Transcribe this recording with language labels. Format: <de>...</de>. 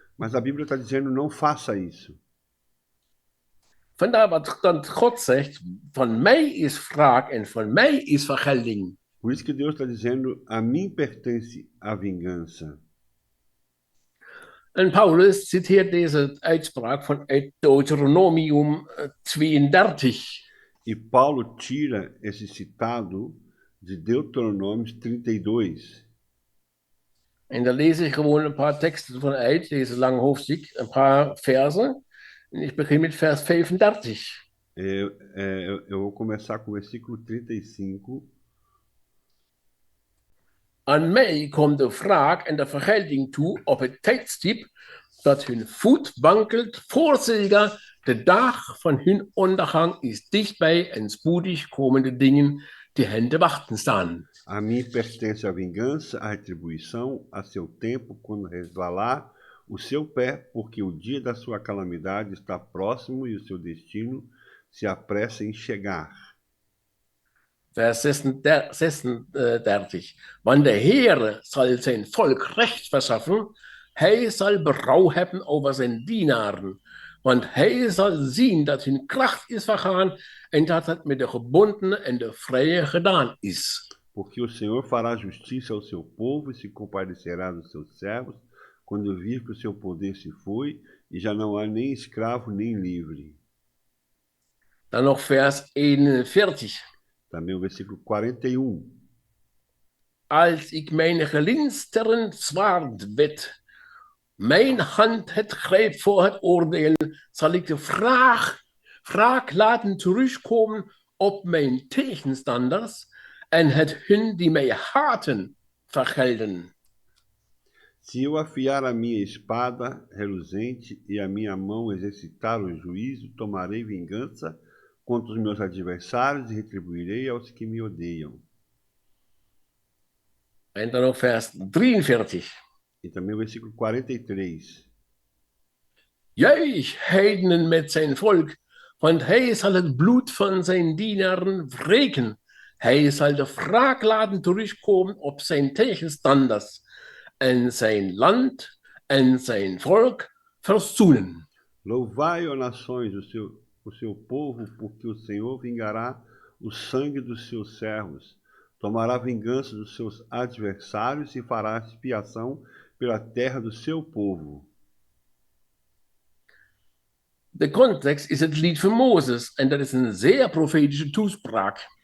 <pt>Mas a Bíblia está dizendo, não faça isso.</pt> <nl>Vandaar wat dan God zegt, van mij is wraak en van mij is vergelding.</nl> <pt>Por isso que Deus está dizendo, a mim pertence a vingança.</pt> <nl>En Paulus citeert deze uitspraak vanuit Deuteronomium 32.</nl> <pt>E Paulo tira esse citado de Deuteronômio 32.</pt> <nl>En daar lees ik gewoon een paar teksten vanuit, deze lange hoofdstuk, een paar versen. En ik begin met vers 35.</nl> <pt>Eu vou começar com o versículo 35.</pt> <nl>Aan mij komt de wraak en de vergelding toe op het tijdstip dat hun voet wankelt, voorzeker de dag van hun ondergang is dichtbij en spoedig komende dingen die hen te wachten staan.</nl> <pt>A mim pertence a vingança, a retribuição, a seu tempo, quando resvalar o seu pé, porque o dia da sua calamidade está próximo e o seu destino se apressa em chegar.</pt> <nl>Vers 36. Want de Heer zal zijn volk recht verschaffen, hij zal berouw hebben over zijn dienaren. Want hij zal zien dat hun kracht is vergaan en dat het met de gebondenen en de vrije gedaan is.</nl> <pt>Porque o Senhor fará justiça ao seu povo e se compadecerá dos seus servos, quando vir que o seu poder se foi e já não há nem escravo nem livre.</pt> <nl>Dan nog vers 41.</nl> <pt>Também o versículo 41.</pt> <nl>Als ik mijn glinsterend zwaard wet, mijn hand het grijpt voor het oordeel, zal ik de wraak laten terugkomen op mijn tegenstanders en het hun die mij haten vergelden.</nl> <pt>Se eu afiar a minha espada reluzente e a minha mão exercitar o juízo, tomarei vingança contra os meus adversários e retribuirei aos que me odeiam.</pt> <nl>En dan nog vers 43.</nl> <pt>E também o versículo 43.</pt> <nl>Juich heidenen met zijn volk, want hij zal het bloed van zijn dienaren wreken. Hij zal de wraak laten terugkomen op zijn tegenstanders en zijn land en zijn volk verzoenen.</nl> <pt>Louvai, ó nações, o seu povo, porque o Senhor vingará o sangue dos seus servos, tomará vingança dos seus adversários e fará expiação pela terra do seu povo.</pt> <nl>De context is het lied van Mozes en dat is een zeer profetische toespraak.</nl>